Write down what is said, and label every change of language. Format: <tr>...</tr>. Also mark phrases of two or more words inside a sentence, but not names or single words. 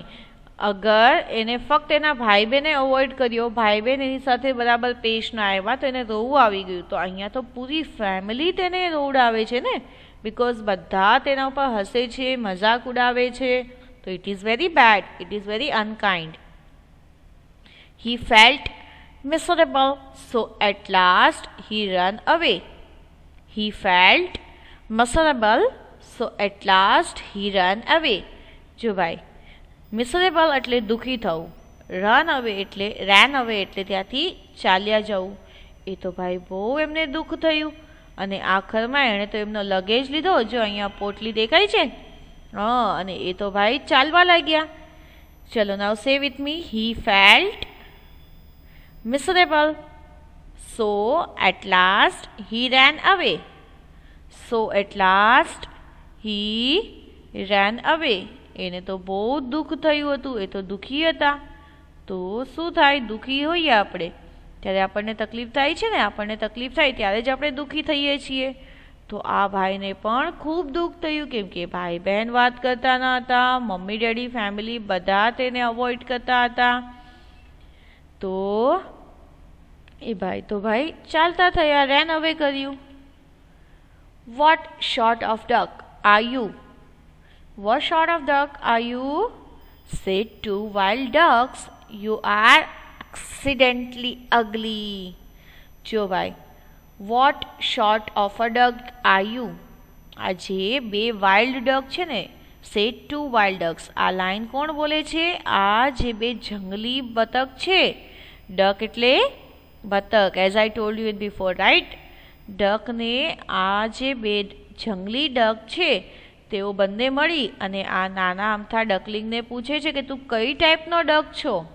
<gu>અગર એને ફક્ત એના ભાઈ બહેને અવોઇડ કર્યો, ભાઈ બહેન એની સાથે બરાબર પેશ ના આવ્યા તો એને રોવું આવી ગયું. તો અહીંયા તો પૂરી ફેમિલી તેને રોવડાવે છે ને, બિકોઝ બધા તેના ઉપર હસે છે, મજાક ઉડાવે છે.</gu> <en>તો it is very bad, it is very unkind. He felt miserable, so at last he ran away. He felt miserable, so at last he ran away.</en> <gu>જો ભાઈ, મિસરેબલ એટલે દુઃખી થવું,</gu> <en>ran away</en> <gu>એટલે ત્યાંથી ચાલ્યા જવું. એ તો ભાઈ બહુ એમને દુઃખ થયું અને આખરમાં એણે તો એમનો લગેજ લીધો. જો અહીંયા પોટલી દેખાય છે, અને એ તો ભાઈ ચાલવા લાગ્યા.</gu> <en>ચલો, now say with me. He felt miserable, so at last he ran away. So at last he ran away.</en> <gu>એને તો બહુ દુઃખ થયું હતું, એ તો દુઃખી હતા. તો શું થાય? દુઃખી હોઈએ આપણે ત્યારે આપણને તકલીફ થાય છે ને, આપણને તકલીફ થાય ત્યારે જ આપણે દુઃખી થઈએ છીએ. તો આ ભાઈને પણ ખૂબ દુઃખ થયું, કેમ કે ભાઈ બહેન વાત કરતા ન હતા, મમ્મી ડેડી ફેમિલી બધા તેને અવોઇડ કરતા હતા. તો એ ભાઈ ચાલતા થયા,</gu> <en>ran away</en> <gu>કર્યું.</gu> <en>what sort of duck are you? What sort of duck are you? Said two wild ducks. You are accidentally ugly.</en> <gu>જો ભાઈ,</gu> <en>what sort of a duck are you?</en> <gu>આ જે બે</gu> <en>wild duck</en> <gu>છે ને,</gu> <en>said two wild ducks.</en> <gu>આ લાઈન કોણ બોલે છે? આ જે બે જંગલી બતક છે. ડક એટલે બતક,</gu> <en>as I told you in before, right?</en> <gu>ડકને આ જે બે જંગલી ડક છે તેઓ બંને મળી અને આ નાના અમથા ડકલિંગને પૂછે છે કે તું કઈ ટાઈપનો ડક છો?</gu>